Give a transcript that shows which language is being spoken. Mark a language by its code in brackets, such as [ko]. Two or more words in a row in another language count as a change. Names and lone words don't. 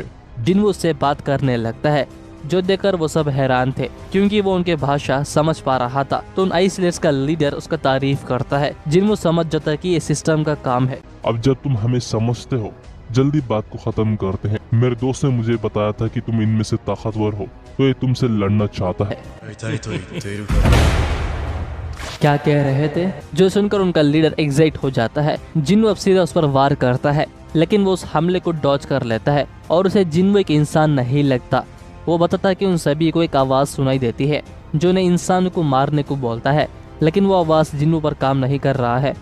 [hi] जिन्वू उससे बात करने लगता है, जो देखकर वो सब हैरान थे, क्योंकि वो उनके भाषा समझ पा रहा था। तो उन आइस स्लेयर्स का लीडर उसका तारीफ करता है। जिन्वू समझ जाता है कि ये सिस्टम का काम है। अब जब तुम हमें समझते हो, जल्दी बात को खत्म करते हैं। मेरे दोस्त ने मुझे बताया था कि तुम इनमें से ताकतवर हो, तो ये तुमसे लड़ना चाहता है। [ja] やりたいと言っているから [hi] क्या कह रहे थे? जो सुनकर उनका लीडर एग्जाइट हो जाता है। जिन्नू अब सीधा उस पर वार करता है, लेकिन वो उस हमले को डॉज कर लेता है और उसे जिन्नू एक इंसान नहीं लगता। वो बताता है कि उन सभी को एक आवाज़ सुनाई देती है जो उन्हें इंसान को मारने को बोलता है, लेकिन वो आवाज़ जिन्नू पर काम नहीं कर रहा है।